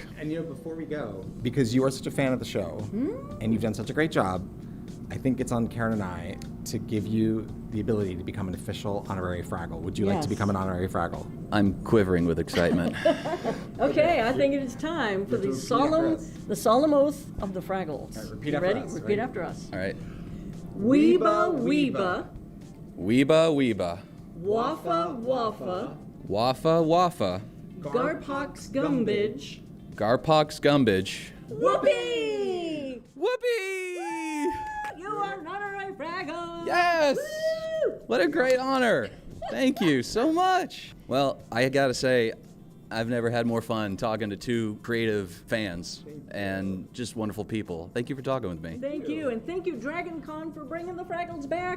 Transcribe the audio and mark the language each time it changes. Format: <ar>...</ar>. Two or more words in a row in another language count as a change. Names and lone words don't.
<en>And before we go, because you are such a fan of the show, and you've done such a great job, I think it's on Karen and I to give you the ability to become an official honorary Fraggle. Would you like to become an honorary Fraggle? I'm quivering with excitement. Okay, I think it is time for the solemn oath of the Fraggles. Right, repeat You after ready? us. Repeat Ready? after us. All right. Weeba, weeba, Weeba, weeba. waffa, waffa, Waffa, waffa. garpox, gumbidge, Garpox, gumbidge. whoopee! Whoopee! You are an honorary Fraggle! Yes! Woo! What a great honor. Thank you so much. Well, I gotta say, I've never had more fun talking to two creative fans and just wonderful people. Thank you for talking with me. Thank you, and thank you, DragonCon, for bringing the Fraggles back.</en>